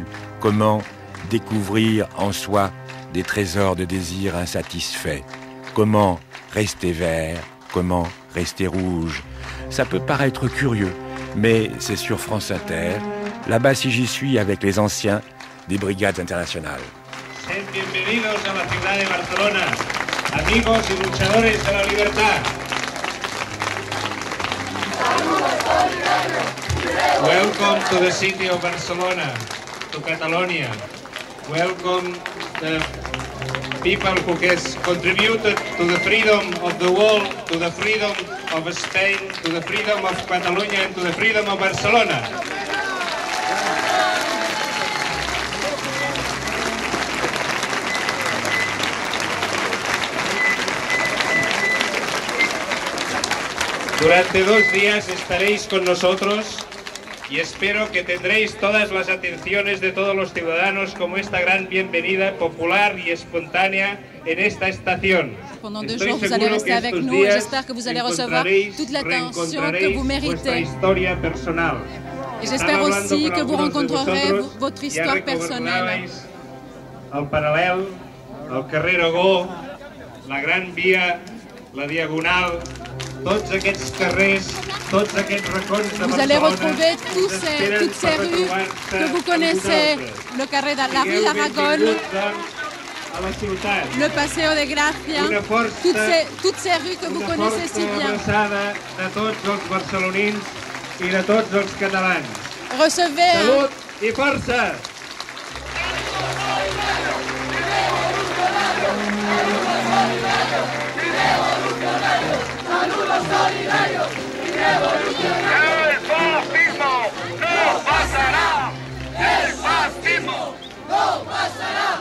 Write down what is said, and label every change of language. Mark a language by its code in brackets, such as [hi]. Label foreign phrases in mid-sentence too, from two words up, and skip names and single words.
[fr] Comment découvrir en soi des trésors de désirs insatisfaits? Comment rester vert? Comment rester rouge? Ça peut paraître curieux, mais c'est sur France Inter. Là-bas, si j'y suis avec les anciens des brigades internationales. [es] Bienvenidos a la ciudad de Barcelona, amigos y luchadores de la libertad. [en] Welcome to the city of Barcelona, to Catalonia. Welcome the people who has contributed to the freedom of the world, to the freedom of Spain, to the freedom of Catalonia and to the freedom of Barcelona. [es] Durante 2 días estaréis con nosotros y espero que tendréis todas las atenciones de todos los ciudadanos como esta gran bienvenida popular y espontánea en esta estación. [fr] Pendant 2 jours, vous allez rester avec nous et j'espère que vous allez recevoir toute l'attention que vous méritez. Et j'espère aussi que vous rencontrerez votre histoire personnelle. [ca] Al Paral·lel, el carrer Aragó, la Gran Via, la Diagonal, tots aquests carrers, tots aquests racons de Barcelona. [fr] Vous allez retrouver toutes ces rues que vous connaissez, le carré de la rue d'Aragon, le Paseo de Gracia, toutes ces rues que vous connaissez si bien. [ca] Una forta abraçada de tots els barcelonins i de tots els catalans. [fr] Recevez [ca] Salut i força! [es] ¡El fascismo no pasará! ¡El fascismo no pasará!